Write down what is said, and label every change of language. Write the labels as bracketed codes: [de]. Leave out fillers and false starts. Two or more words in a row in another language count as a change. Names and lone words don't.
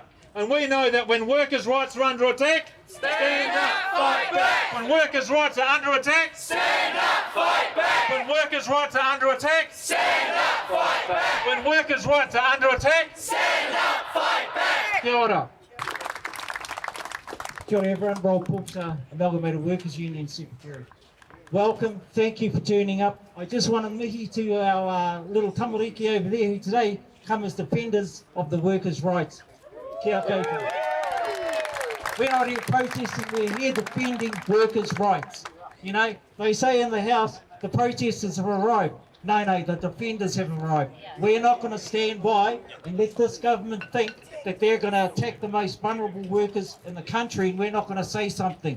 [en] And we know that when workers' rights are under attack, stand up, fight back. When workers' rights are under attack, stand up, fight back. When workers' rights are under attack, stand up, fight back. When workers' rights are under attack, stand up, fight back. [mi] Kia ora. Kia ora [en] everyone, Rob Brooks, Amalgamated Workers Union Secretary. Welcome, thank you for turning up. I just want to mihi to our little tamariki over there who today come as defenders of the workers' rights. [mi] Kia koutou. [en] We're not here protesting, we're here defending workers' rights. You know, they say in the House, the protesters have arrived. No, the defenders have arrived. We're not going to stand by and let this government think that they're going to attack the most vulnerable workers in the country and we're not going to say something.